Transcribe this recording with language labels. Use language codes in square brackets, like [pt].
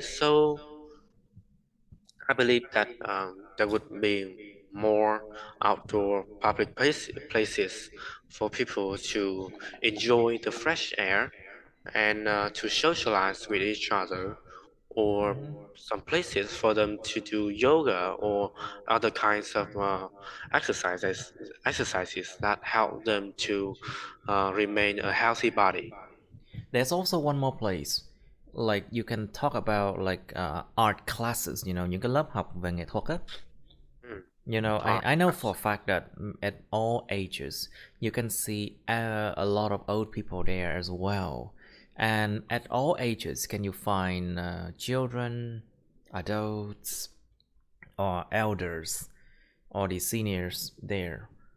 [en] So I believe that there would be more outdoor places for people to enjoy the fresh air and to socialize with each other, or some places for them to do yoga or other kinds of exercises that help them to remain a healthy body. There's also one more place. Like you can talk about like art classes, [vi] những cái lớp học về nghệ thuật á. Hmm. [en] I know for a fact that at all ages, you can see a lot of old people there as well. And at all ages, can you find children, adults, or elders, or the seniors there?